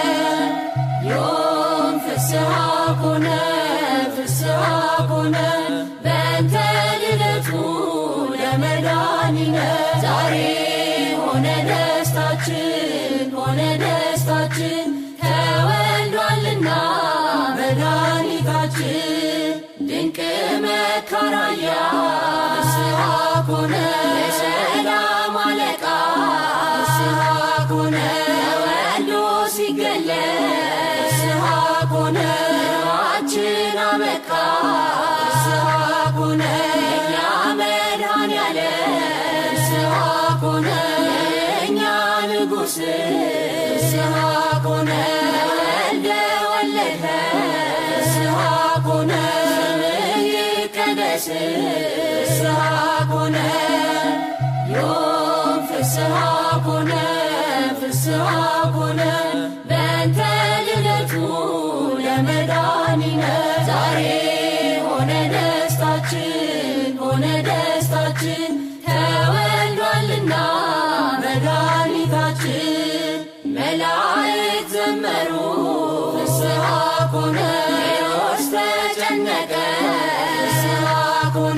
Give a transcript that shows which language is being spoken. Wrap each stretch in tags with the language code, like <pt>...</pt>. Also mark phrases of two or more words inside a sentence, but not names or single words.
<gez>ዮም ፍስሐ ኮነ ፍስሐ ኮነ በእንተ ልደቱ ለመድኃኒነ</gez> <am>ዛሬ ሆነ ደስታችን ተወልዷልና መድኃኒታችን ድንቅ መካራያ</am> <gez>ፍስሐ ኮነ</gez> <am>የሰላም አለቃ</am> <gez>ፍስሐ ኮነ</gez> <am>ተወልዶ ሲገለጽ</am> <gez>ፍስሐ ኮነ</gez> <am>ኑሯችን አበቃ</am> <gez>ፍስሐ ኮነ</gez> <am>የእኛ መድኃኒዓለም</am> <gez>ፍስሐ ኮነ</gez> <am>የእኛ ንጉሥ</am> <gez>ፍስሐ ኮነ ወለደ ፍስሐ ኮነ</gez> <am>ስምህ ይቀደስ</am> <gez>ፍስሐ ኮነ ዮም ፍስሐ ኮነ ፍስሐ ኮነ በእንተ ልደቱ ለመድኃኒነ</gez> <am>ዛሬ ሆነ ደስታችን ተወልዷልና መድኃኒታችን መላእክት ዘመሩ</am> <gez>ፍስሐ ኮነ</gez> <am>ሄሮድስ ተጨነቀ</am> <gez>ፍስሐ ኮነ</gez>